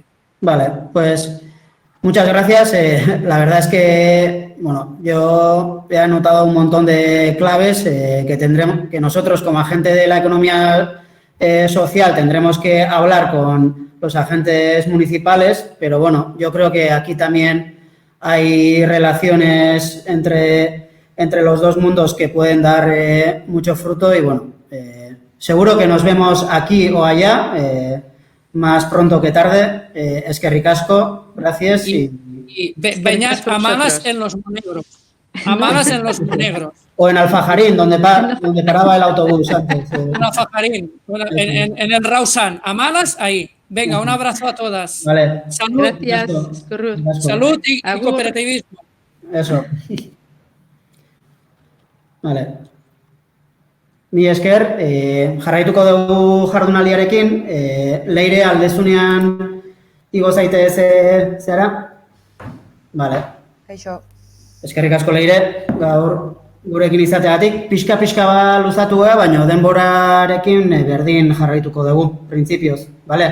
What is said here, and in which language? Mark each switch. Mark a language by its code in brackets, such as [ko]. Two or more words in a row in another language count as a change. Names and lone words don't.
[es] Vale, pues muchas gracias. La verdad es que, bueno, yo he anotado un montón de claves que nosotros como agente de la economía social tendremos que hablar con los agentes municipales, pero bueno, yo creo que aquí también hay relaciones entre los dos mundos que pueden dar mucho fruto y bueno, seguro que nos vemos aquí o allá. Más pronto que tarde, [eu] eskerrik asko, [es] gracias. Y Beñat, amalas en los monegros. Amalas en los monegros. O en Alfajarín, donde paraba el autobús antes. En Alfajarín, en el Rausan. Amalas, ahí. Venga, un abrazo a todas. Vale. Salud. Gracias. Salud y cooperativismo. Eso. Vale. [eu] Ni esker, jarraituko dugu jardunaldiarekin, Leire aldezunean igo zaitez zehara? Vale. Kaixo. Eskerrik asko Leire, gaur gurekin izateagatik, pixka luzatu baina denborarekin berdin jarraituko dugu, printzipioz, bale?